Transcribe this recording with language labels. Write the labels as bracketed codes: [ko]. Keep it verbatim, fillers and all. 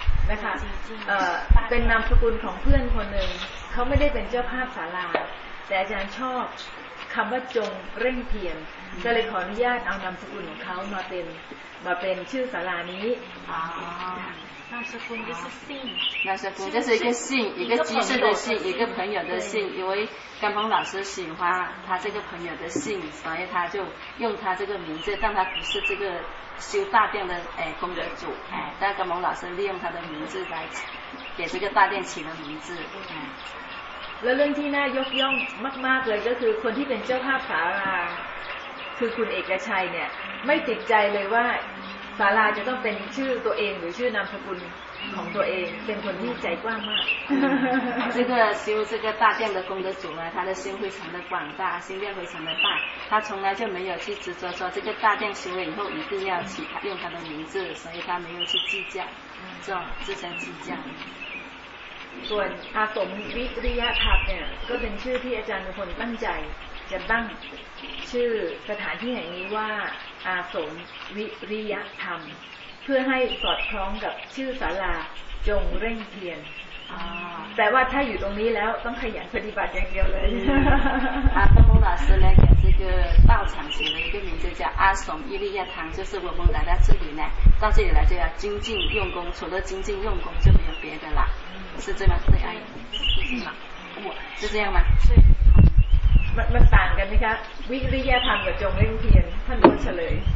[th] นะคะเอ่อเป็นนามสกุลของเพื่อนคนหนึ่งเขาไม่ได้เป็นเจ้าภาพศาลาแต่อาจารย์ชอบคำว่าจงเร่งเพียรก็เลยขออนุญาตเอานามสกุลของเขามาเป็นมาเป็นชื่อศาลานี้ อ๋อน [zh] ามสกุล就是姓 นามสกุล就是一个姓一个居士的姓一个朋友的姓因为甘鹏老师喜欢他这个朋友的姓所以他就用他这个名字但他不是这个修大殿的哎功德主哎但甘鹏老师利用他的名字来给这个大殿起了名字 [th] แล้วเรื่องที่น่ายกย่องมากๆเลยก็คือคนที่เป็นเจ้าภาพศาลาคือคุณเอกชัยเนี่ยไม่ติดใจเลยว่าศาลาจะต้องเป็นชื่อตัวเองหรือชื่อนามสกุลของตัวเองเป็นคนที่ใจกว้างมาก [zh] 这个修这个大殿的功德主呢他的心非常的广大心量非常的大他从来就没有去执着说这个大殿修了以后一定要起用他的名字所以他没有去计较这种自相计较 [th] ส่วนอาสมวิริยธรรมเนี่ยก็เป็นชื่อที่อาจารย์ทุกคนตั้งใจจะตั้งชื่อสถานที่แห่งนี้ว่าอาสมวิริยธรรมเพื่อให้สอดคล้องกับชื่อศาลาจงเร่งเพียรแต่ว่าถ้าอยู่ตรงนี้แล้วต้องขยันปฏิบัติอย่างเดียวเลย [zh] อาตม老师呢给这个道场起了一个名字叫阿松伊利亚堂就是我们来到这里呢到这里来就要精进用功除了精进用功就没有别的啦是这样吗？对，是吗？我是这样吗？是。 [th] มันมันต่างกันไหมคะวิริยะธรรมกับจงเร่งเพียรท่านรู้เฉลย